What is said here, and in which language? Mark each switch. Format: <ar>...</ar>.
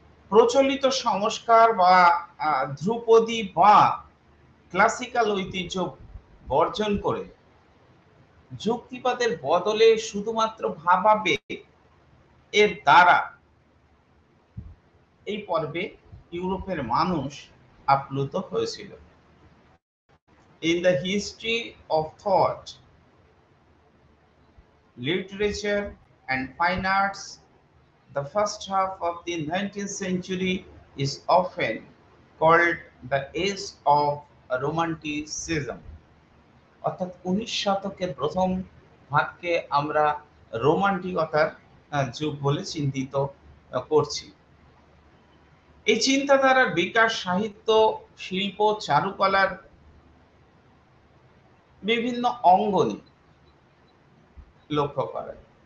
<bn>প্রচলিত সংস্কার বা ধ্রুপদী বা ক্লাসিক্যাল ঐতিহ্য বর্জন করে যুক্তিবাদের বদলে শুধুমাত্র ভাবাবেগ এর দ্বারা এই পর্বে ইউরোপের মানুষ আপ্লুত হয়েছিল।</bn> <en>In the history of thought, literature and fine arts, the first half of the 19th century is often called the age of romanticism.</en> <bn>অর্থাৎ 19 শতকের প্রথম ভাগকে আমরা রোমান্টিকতার যুগ বলে চিহ্নিত করছি। এই চিন্তাধারার বিকাশ সাহিত্য, শিল্প, চারুকলার বিভিন্ন অঙ্গনে লক্ষ্য করা যায়।</bn>